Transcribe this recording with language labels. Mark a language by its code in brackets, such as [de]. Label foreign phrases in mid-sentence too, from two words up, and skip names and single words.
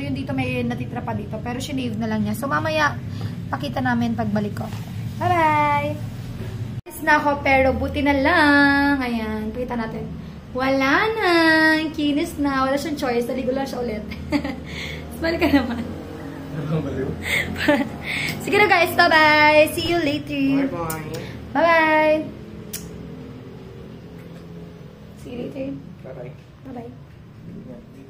[tl] Yung dito may natitira pa dito. Pero sinave na lang niya. So, mamaya, pakita namin pagbalik ko. [en] Bye-bye! [tl] Alis na ako, pero buti na lang. Ayan, pakita natin. Wala na. Kinis na. Wala siyang choice. Naligo lang siya ulit. Balik ka naman. Sige na guys. [en] Bye-bye. See you later. Bye-bye. Bye-bye. See you later. Bye-bye. Bye-bye.